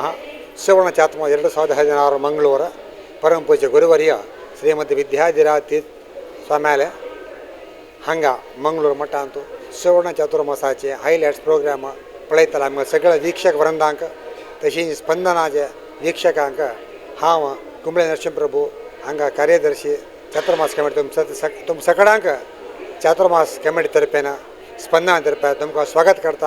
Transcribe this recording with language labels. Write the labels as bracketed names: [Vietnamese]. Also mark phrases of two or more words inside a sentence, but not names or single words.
[Konkani] ಸುವರ್ಣ ಚಾತುರ್ಮಾಸ 2016 ಮಂಗಳವಾರ ಪರಮ ಪೂಜ್ಯ ಗುರುವರಿಯ ಶ್ರೀಮತಿ ವಿದ್ಯಾಧಿರಾಜ ಸ್ವಾಮ್ಯಾಲೆ ಹಂಗ ಮಂಗಳೂರು ಮಠ ಅಂತೂ ಸುವರ್ಣ ಚಾತುರ್ಮಾಸಾचे [English] highlights program [Konkani] पळयताले. आमकां सगळ्या वीक्षक वृंदांक तशीच स्पंदनाचे वीक्षकांक हांव कुंबळे नरसिंहप्रभू हांगा कार्यदर्शी चातुर्मास कमिटी तुम सगळ्यांक चातुर्मास कमिटी तर्फेन स्पंदना तर्फे तुमकां स्वागत करता.